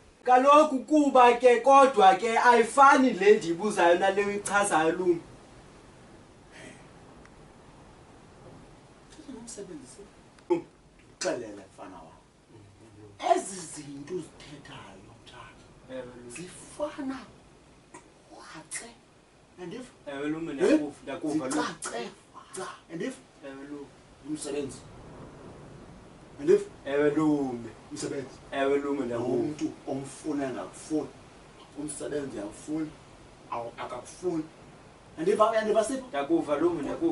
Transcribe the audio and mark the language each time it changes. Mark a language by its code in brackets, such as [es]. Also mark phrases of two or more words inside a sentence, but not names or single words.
[xh] Kaloku kuba ke kodwa ke ayifani le ndibuzayo nale uyichazayo lume. Umsebenzi uxelela mfana wam. Ezi zinto uzithethayo mntana zifana wace. Yandiva? Ewe lume ndakuva lume. Zicace. Yandiva? Ewe lume. Umsebenzi. Yandiva? Ewe lume. Umsebenzi. Ewe lume ndakuva. Umuntu omfuna engakufuni. Umsebenzi awufuni. Akakufuni. Yandiva Sipho? Ndakuva lume ndakuva.